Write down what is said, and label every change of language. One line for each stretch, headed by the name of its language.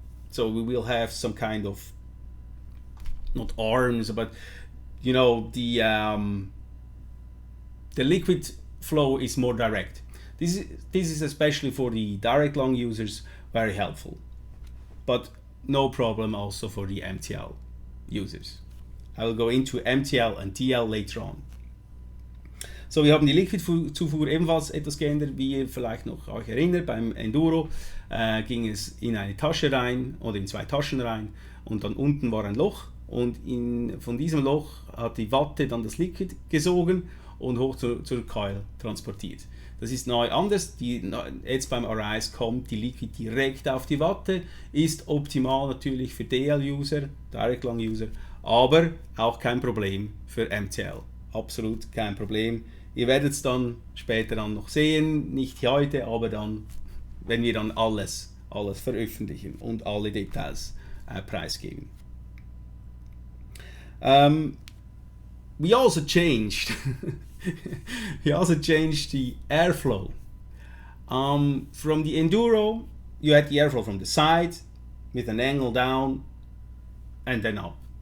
English: So we will have some kind of, not arms, but you know, the liquid flow is more direct. This is especially for the direct lung users very helpful, but no problem also for the MTL users. I will go into MTL and TL later on.
German: So, wir haben die Liquidzufuhr ebenfalls etwas geändert, wie ihr vielleicht noch euch erinnert. Beim Enduro ging es in eine Tasche rein oder in zwei Taschen rein und dann unten war ein Loch. Und von diesem Loch hat die Watte dann das Liquid gesogen und hoch zur Coil transportiert. Das ist neu anders. Jetzt beim Arise kommt die Liquid direkt auf die Watte, ist optimal natürlich für DL-User, Direct Lung User, aber auch kein Problem für MTL. Absolut kein Problem. Ihr werdet es dann später dann noch sehen, nicht heute, aber dann, wenn wir dann alles veröffentlichen und alle Details preisgeben.
English: We also changed the airflow. From the Enduro, you had the airflow from the side with an angle down and then up.